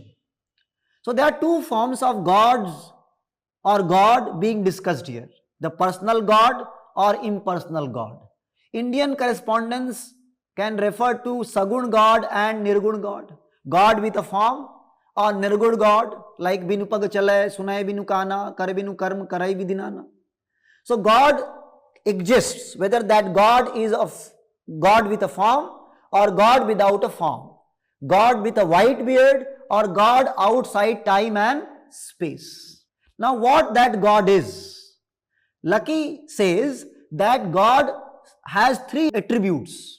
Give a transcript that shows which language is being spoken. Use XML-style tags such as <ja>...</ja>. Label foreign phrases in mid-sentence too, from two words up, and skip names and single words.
<en>So there are two forms of gods or God being discussed here. The personal God or impersonal God. Indian correspondence can refer to Sagun God and Nirgun God. God with a form, or Nirgun God like</en> <awa>बिनु पग चलै सुनै बिनु काना करे बिनु कर्म करै विधिनाना.</awa> <en>So God exists, whether that God is of God with a form or God without a form. God with a white beard or God outside time and space. Now what that God is? Lucky says that God has three attributes.</en>